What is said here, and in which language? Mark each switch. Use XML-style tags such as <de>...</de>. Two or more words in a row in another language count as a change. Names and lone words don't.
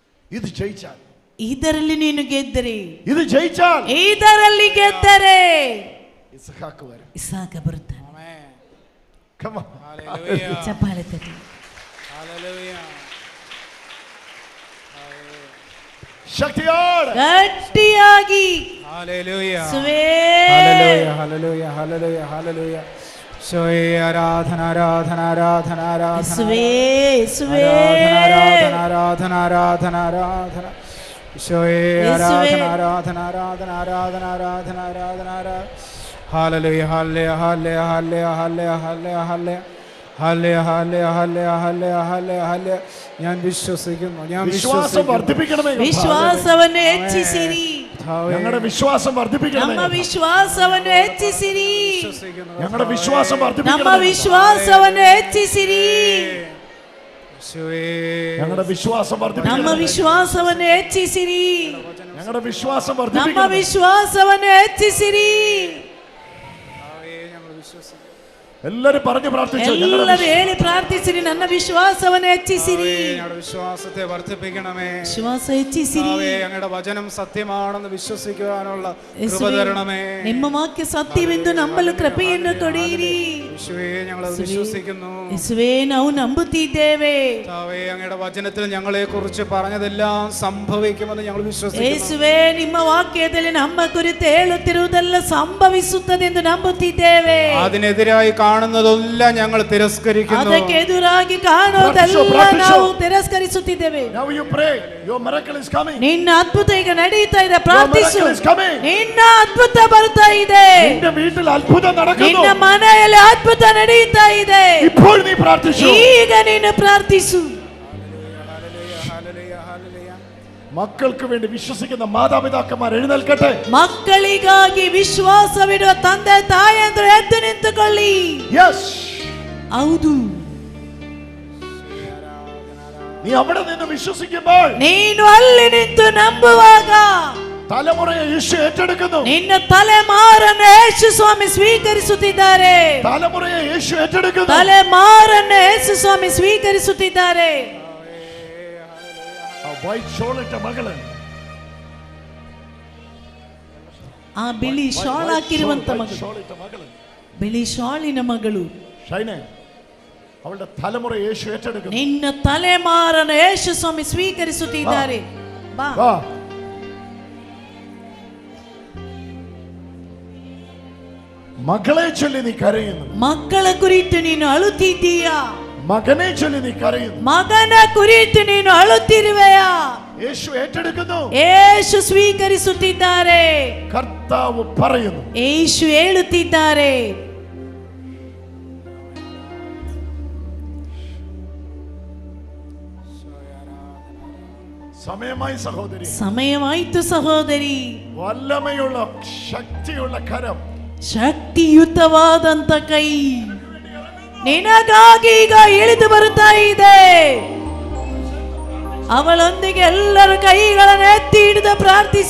<ml>ഇത് ജയിച്ചാൽ,</ml> <kn>ಇದರಲ್ಲಿ ನೀನು ಗೆದ್ದರೆ,</kn> <ml>ഇത് ജയിച്ചാൽ,</ml> <kn>ಇದರಲ್ಲಿ ಗೆದ್ದರೆ</kn> <ml>ഇസ്ഹാക്ക് വരും.</ml> <kn>ಇಸಾಕ ಬರುತ್ತಾನೆ.</kn> <en>Come on.</en> <kn>ಚಪ್ಪಾಳೆ ತಟ್ಟಿ.</kn> <ml>ശക്തിയോടെ</ml> <kn>ಗಟ್ಟಿಯಾಗಿ ಸುವೇ</kn> <ml>ഹല്ലേലൂയ ഹല്ലേലൂയ ഹല്ലേലൂയ. ഈശോയെ ആരാധന ആരാധന ആരാധന ആരാധന ಸುವೇ ಸುವೇ ആരാധന ആരാധന ആരാധന ആരാധന. ഈശോയെ ആരാധന ആരാധന ആരാധന ആരാധന ആരാധന ആരാധന ആരാധന. ഹല്ലേലൂയ ഹല്ലേലൂയ ഹല്ലേലൂയ ഹല്ലേലൂയ ഹല്ലേലൂയ ഹല്ലേലൂയ ഹല്ലേലൂയ ഹല്ലേലൂയ ഹല്ലേലൂയ ഹല്ലേലൂയ ഹല്ലേലൂയ. ഞാൻ വിശ്വസിക്കുന്നു, ഞാൻ വിശ്വാസം വർദ്ധിപ്പിക്കണമേ.</ml> <kn>ವಿಶ್ವಾಸವನ್ನು ಹೆಚ್ಚಿಸಿರಿ.</kn> <ml>ഞങ്ങളുടെ വിശ്വാസം വർദ്ധിപ്പിക്കണമേ.</ml> <kn>ನಮ್ಮ ವಿಶ್ವಾಸವನ್ನು ಹೆಚ್ಚಿಸಿರಿ.</kn> <ml>ഞങ്ങളുടെ വിശ്വാസം</ml> <kn>ನಮ್ಮ</kn> <ml>വർദ്ധിപ്പിക്കണമേ.</ml> <kn>ವಿಶ್ವಾಸವನ್ನು ಹೆಚ್ಚಿಸಿರಿ.</kn> <ml>ഞങ്ങളുടെ വിശ്വാസം</ml> <kn>ನಮ್ಮ</kn> <ml>വർദ്ധിപ്പിക്കണമേ.</ml> <kn>ವಿಶ್ವಾಸವನ್ನು ಹೆಚ್ಚಿಸಿರಿ.</kn> <ml>ഞങ്ങളുടെ വിശ്വാസം</ml> <kn>ನಮ್ಮ</kn> <ml>വർദ്ധിപ്പിക്കണമേ.</ml> <kn>ವಿಶ್ವಾಸವನ್ನು ಹೆಚ್ಚಿಸಿರಿ.</kn> <ml>എല്ലാരും പറഞ്ഞു പ്രാർത്ഥിച്ചു.</ml> <kn>ಎಲ್ಲರೂ ಹೇಳಿ ಪ್ರಾರ್ಥಿಸಿರಿ. ನನ್ನ ವಿಶ್ವಾಸವನ್ನು ಹೆಚ್ಚಿಸಿರಿ.</kn> <ml>ഞങ്ങളുടെ വിശ്വാസത്തെ വർദ്ധിപ്പിക്കണമേ.</ml> <kn>ವಿಶ್ವಾಸ ಹೆಚ್ಚಿಸಿರಿ.</kn> <ml>ഞങ്ങളുടെ വചനം സത്യമാണെന്ന് വിശ്വസിക്കുവാനുള്ള കൃപ തരണമേ.</ml> <kn>ನಿಮ್ಮ ವಾಕ್ಯ ಸತ್ಯವೆಂದು ನಂಬಲು ಕೃಪೆಯನ್ನು ಕೊಡಿರಿ.</kn> <ml>യേശുവേ, ഞങ്ങൾ അത് വിശ്വസിക്കുന്നു.</ml> <kn>ಯೇಸುವೇ, ನಾವು ನಂಬುತ್ತಿದ್ದೇವೆ.</kn> <ml>കർത്താവേ, അങ്ങയുടെ വചനത്തിൽ ഞങ്ങളെ കുറിച്ച് പറഞ്ഞതെല്ലാം സംഭവിക്കുമെന്ന് ഞങ്ങൾ വിശ്വസിക്കുന്നു.</ml> <kn>ಯೇಸುವೇ, ನಿಮ್ಮ ವಾಕ್ಯದಲ್ಲಿ ನಮ್ಮ ಕುರಿತು ಹೇಳುತ್ತಿರುವುದೆಲ್ಲ ಸಂಭವಿಸುತ್ತದೆ ಎಂದು ನಂಬುತ್ತಿದ್ದೇವೆ.</kn> <ml>അതിനെതിരായി കാണുന്നതെല്ലാം ഞങ്ങൾ തിരസ്കരിക്കുന്നു.</ml> <kn>ಅದಕ್ಕೆ ಎದುರಾಗಿ ಕಾಣುವುದೆಲ್ಲ ನಾವು ತಿರಸ್ಕರಿಸುತ್ತಿದ್ದೇವೆ.</kn> <en>Now you pray. Your miracle is coming.</en> <kn>ನಿನ್ನ ಅದ್ಭುತ ಈಗ ನಡೀತಾ ಇದೆ. ಪ್ರಾರ್ಥಿಸು.</kn> <en>Your miracle is coming.</en> <kn>ನಿನ್ನ ಅದ್ಭುತ ಬರ್ತಾ ಇದೆ.</kn> <ml>നിന്റെ വീട്ടിൽ അത്ഭുതം നടക്കുന്നു.</ml> <kn>ನಿನ್ನ ಮನೆಯಲ್ಲಿ ಅದ್ಭುತ ನಡೀತಾ ಇದೆ.</kn> <ml>ഇപ്പോൾ നീ പ്രാർത്ഥിച്ചു.</ml> <kn>ಈಗ ನೀನು ಪ್ರಾರ್ಥಿಸು.</kn> <ml>മക്കൾക്ക് വേണ്ടി വിശ്വസിക്കുന്ന മാതാപിതാക്കന്മാർ എഴുന്നേൽക്കട്ടെ.</ml> <kn>ಮಕ್ಕಳಿಗಾಗಿ ವಿಶ್ವಾಸವಿಡುವ ತಂದೆ ತಾಯಂದಿರು ಎದ್ದು ನಿಂತುಕೊಳ್ಳಿ.</kn> <en>Yes.</en> <kn>ಹೌದು.</kn> <ml>നീ അവിടെ നിന്ന് വിശ്വസിക്കുമ്പോൾ,</ml> <kn>ನೀನು ಅಲ್ಲಿ ನಿಂತು ನಂಬುವಾಗ,</kn> <ml>തലമുറയെ യേശു ഏറ്റെടുക്കുന്നു.</ml> <kn>ನಿನ್ನ ತಲೆಮಾರನ್ನು ಯೇಸು ಸ್ವಾಮಿ ಸ್ವೀಕರಿಸುತ್ತಿದ್ದಾರೆ.</kn> <ml>തലമുറയെ യേശു ഏറ്റെടുക്കുന്നു.</ml> <kn>ತಲೆಮಾರನ್ನು ಯೇಸು ಸ್ವಾಮಿ ಸ್ವೀಕರಿಸುತ್ತಿದ್ದಾರೆ.</kn> <ml>വൈറ്റ് ഷോളിട്ട മകള്,</ml> <kn>ಆ ಬಿಳಿ ಶಾಲ್ ಹಾಕಿರುವಂತ ಮಗಳು,</kn> <ml>ഷോളിട്ട മകള്,</ml> <kn>ಬಿಳಿ ಶಾಲಿನ ಮಗಳು</kn> <ml>ഷൈനെ, അവളുടെ തലമുറ യേശു ഏറ്റെടുക്കുന്നു.</ml> <kn>ನಿನ್ನ ತಲೆಮಾರನ್ನು ಯೇಸು ಸ್ವಾಮಿ ಸ್ವೀಕರಿಸುತ್ತಿದ್ದಾರೆ. ಬಾ.</kn> <ml>വാ. മകളെ ചൊല്ലി നീ കരയുന്നു.</ml> <kn>ಮಕ್ಕಳ ಕುರಿತು ನೀನು ಅಳುತ್ತಿದ್ದೀಯಾ?</kn> <ml>മകനെ ചൊല്ലി നീ കരയുന്നു.</ml> <kn>ಮಗನ ಕುರಿತು ನೀನು ಅಳುತ್ತಿರುವೆಯಾ?</kn> <ml>യേശു ഏറ്റെടുക്കുന്നു.</ml> <kn>ಯೇಸು ಸ್ವೀಕರಿಸುತ್ತಿದ್ದಾರೆ.</kn> <ml>കർത്താവ് പറയുന്നു.</ml> <kn>ಯೇಸು ಹೇಳುತ್ತಿದ್ದಾರೆ.</kn> <ml>സമയമായി സഹോദരി,</ml> <kn>ಸಮಯವಾಯಿತು ಸಹೋದರಿ.</kn> <ml>വല്ലമയുള്ള ശക്തിയുള്ള കരം,</ml> <kn>ಶಕ್ತಿಯುತವಾದಂತ ಕೈ ನಿನಗಾಗಿ ಈಗ ಇಳಿದು ಬರುತ್ತಾ ಇದೆ. ಅವಳೊಂದಿಗೆ ಎಲ್ಲರ ಕೈಗಳನ್ನು ಎತ್ತಿ ಹಿಡಿದು ಪ್ರಾರ್ಥಿಸಿ.</kn>